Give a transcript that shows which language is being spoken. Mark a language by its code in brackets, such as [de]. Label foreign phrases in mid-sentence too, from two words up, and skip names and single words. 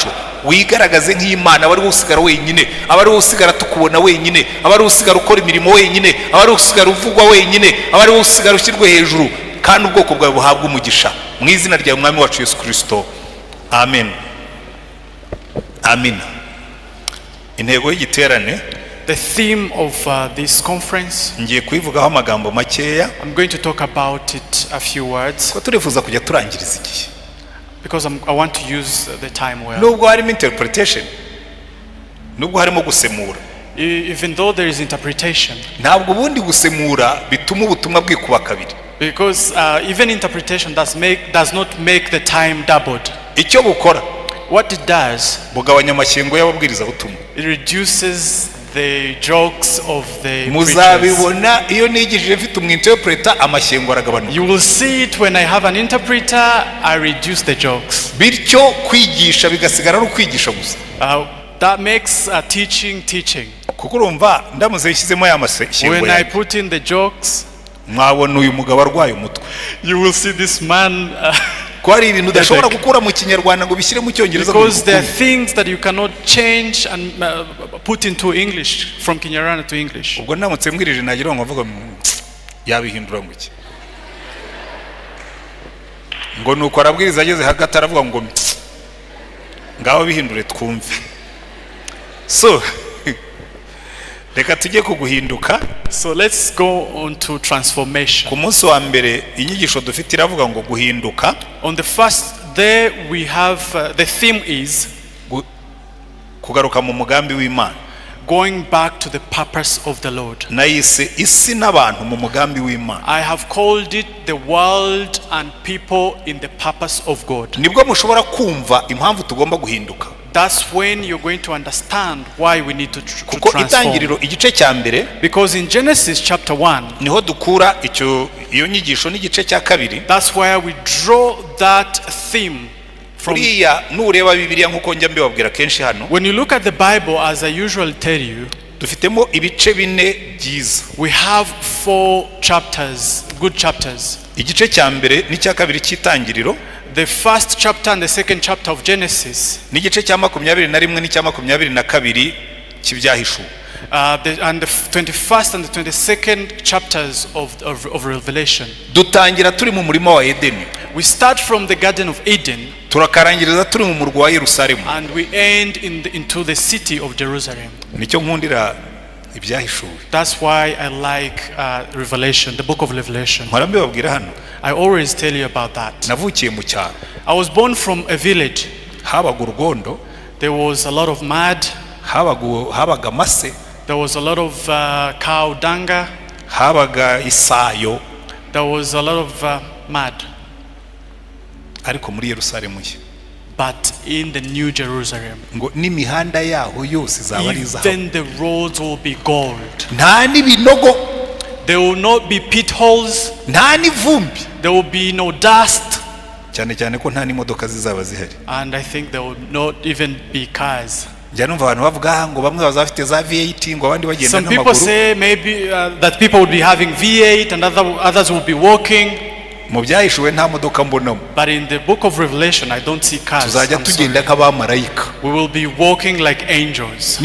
[rw] Wigaragaze nk'Imana, abari usigara wenyine, abari usigara tukubona wenyine, abari usigara ukora imirimo wenyine, abari usigara uvugwa wenyine, abari usigara ushyirwe hejuru, kandi ubwoko bwawe buhabwa umugisha mu izina rya Mwami wacu Yesu Kristo. Amen. Amina. Intego y'igiterane, [en] the theme of this conference, [rw] ngiye kuyivugaho amagambo makeya. [en] I'm going to talk about it a few words, [rw] ko turifuza kujya turangiriza igihe, [en] because I want to use the time well. [rw] Nubwo harimo interpretation, nubwo harimo gusemura, [en] even though there is interpretation, [rw] ntabwo ubundi gusemura bituma ubutumwa bwikuba kabiri, [en] because even interpretation does not make the time doubled. [rw] Icyo bukora, [en] what it does, [rw] bugabanya amashyengo y'ababwiriza butumwa. [en] It reduces the jokes of the [rw] muzabibona iyo nigishije mfite umwinterpreter amashyengo aragabanuka. [en] You will see it when I have an interpreter, I reduce the jokes. [rw] Bityo kwigisha bigasigara ari ukwigisha gusa. [en] That makes teaching. [rw] Kuko urumva ndamuze yishyizemo ya mashyengo. [en] When I put in the jokes, [rw] mwabona uyu mugabo arwaye umutwe. [en] You will see this man [rw] ko hari ibintu udashobora gukura mu kinyarwanda ngo bishyire mu cyongereza, [en] because there are things that you cannot change and put into English, from Kinyarwanda to English. [rw] Ubwo ndamutse mbwirije nagira ngo mvuga yabihindura ngo iki, ngo nuko arabwiriza ageze hagati aravuga ngo ngaho bihindure twumve. So reka tujye kuguhinduka. [en] So let's go on to transformation. [rw] Ku munsi wa mbere inyigisho dufite iravuga ngo guhinduka. [en] On the first day we have the theme is [rw] kugaruka mu mugambi w'Imana, [en] going back to the purpose of the Lord. [rw] Nayise isi n'abantu mu mugambi w'Imana. [en] I have called it the world and people in the purpose of God. [rw] Nibwo mushobora kumva impamvu tugomba guhinduka. [en] That's when you're going to understand why we need to [rw] kuko itangiriro igice cya mbere, [en] because in Genesis chapter 1 [rw] niho dukura iyo nyigisho n'igice cya kabiri. [en] That's where we draw that theme from. [rw] Nureba Bibiliya nkuko njya mbibabwira kenshi hano, [en] when you look at the Bible, as I usually tell you, [rw] dufitemo ibice bine byiza. [en] We have 4 chapters, good chapters. [rw] Igice cya mbere n'icya kabiri cy'itangiriro, [en] the first chapter and the second chapter of Genesis, [rw] n'igice cya 21 n'icya 22 cy'ibyahishuwe, [en] and the 21st and the 22nd chapters of Revelation. [rw] Dutangira turi mu murima wa Edeni. [en] We start from the Garden of Eden, [rw] turakarangiriza turi mu murwa wa Yerusalemu, [en] and we end into the city of Jerusalem. [rw] Nicyo nkundira ibyahishuwe. [en] That's why I like Revelation, the book of Revelation. [rw] Mbabwira hano, [en] I always tell you about that. [rw] Navukiye mu cyaro. [en] I was born from a village. [rw] Habaga urugondo. [en] There was a lot of mud. [rw] Habaga mase. [en] There was a lot of cow dung. [rw] Habaga isayo. [en] There was a lot of mud. [rw] Ariko muri Yerusalemu ye, [en] but in the New Jerusalem, [rw] ngo n'imihanda yaho yose izaba ari izahabu. [en] Then the roads will be gold. [rw] Nta n'ibinogo. [en] There will not be pit holes. [rw] Nta n'ivumbi. [en] There will be no dust. [rw] Cyane cyane ko nta n'imodoka zizaba zihari. [en] And I think there will not even be cars. [rw] Njya numva abantu bavuga ngo bamwe bazafite za V8 ngo abandi bagenda n'amaguru. [en] Some people say maybe that people will be having V8 and others will be walking. [rw] Mu byahishuwe nta modoka mbonamo. [en] But in the book of Revelation I don't see cars. [rw] Tuzajya tugenda nk'abamarayika. [en] We will be walking like angels.